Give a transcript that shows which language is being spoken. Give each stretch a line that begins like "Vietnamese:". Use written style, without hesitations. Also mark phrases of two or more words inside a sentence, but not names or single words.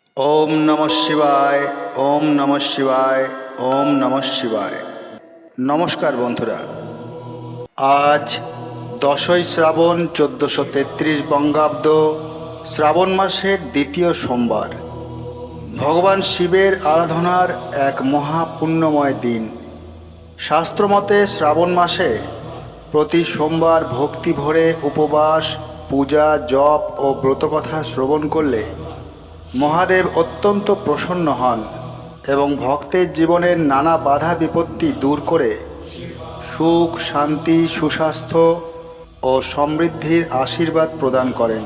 Sanskrit: ওম নমঃ শিবায়, ওম নমঃ শিবায়, ওম নমঃ শিবায়।
Bangla: নমস্কার বন্ধুরা, আজ 10ই শ্রাবণ 1433 বঙ্গাব্দ, শ্রাবণ মাসের দ্বিতীয় সোমবার। ভগবান শিবের আরাধনার এক মহাপুণ্যময় দিন। শাস্ত্রমতে শ্রাবণ মাসে প্রতি সোমবার ভক্তি ভরে উপবাস, পূজা, জপ ও ব্রতকথা শ্রবণ করলে মহাদেব অত্যন্ত প্রসন্ন হন এবং ভক্তের জীবনের নানা বাধা বিপত্তি দূর করে সুখ, শান্তি, সুস্বাস্থ্য ও সমৃদ্ধির আশীর্বাদ প্রদান করেন।